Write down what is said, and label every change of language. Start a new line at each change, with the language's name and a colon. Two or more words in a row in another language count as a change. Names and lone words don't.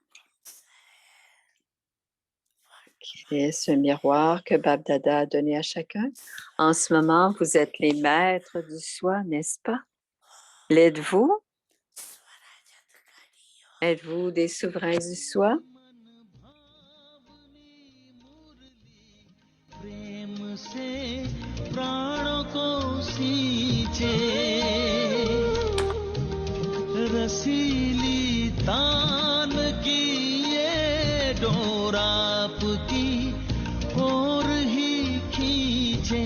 French: Quel est ce miroir que Bab Dada a donné à chacun? En ce moment, vous êtes les maîtres du soi, n'est-ce pas? L'êtes-vous? Êtes-vous des souverains du soi?
Hindi: प्रेम से प्राणों को सींचे रसीली तान की ये डोर आपकी ओर ही खींचे